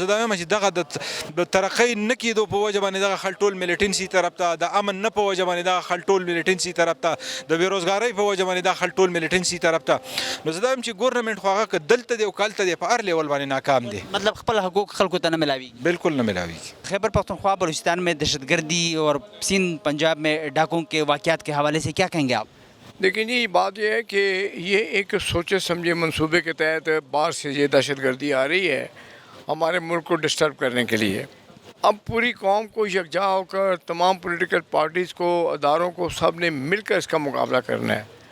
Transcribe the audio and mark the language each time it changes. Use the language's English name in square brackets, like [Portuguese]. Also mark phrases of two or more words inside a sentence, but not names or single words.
[Pashto] زه دا وایم چې دغه د ترقۍ نه کېدو په وجه باندې دغه خل ټول ملیټنسي طرف ته، د امن نه په وجه باندې دغه خل ټول ملیټنسي طرف ته، د بېروزګارۍ په وجه باندې دغه خل ټول ملیټنسي طرف ته. نو زه دا وایم چې ګورنمنټ خو هغه که دلته دی او که هلته دی په هر لیول باندې ناکام دی. مطلب خپل حقوق خلکو ته نه ملاویږي. بالکل نه ملاویږي. [Urdu] خیبر پختونخوا بلوچستان میں دہشتگردی اور سندھ پنجاب میں ڈاکوں کے واقعات کے حوالے سے کیا کہیں گے آپ؟ لیکن جی بات یہ ہے کہ یہ ایک سوچے سمجھے منصوبے کے تحت باہر سے یہ دہشت گردی آ رہی ہے ہمارے ملک کو ڈسٹرب کرنے کے لیے. اب پوری قوم کو یکجا ہو کر تمام [English] political parties [Urdu] کو، اداروں کو، سب نے مل کر اس کا مقابلہ کرنا ہے.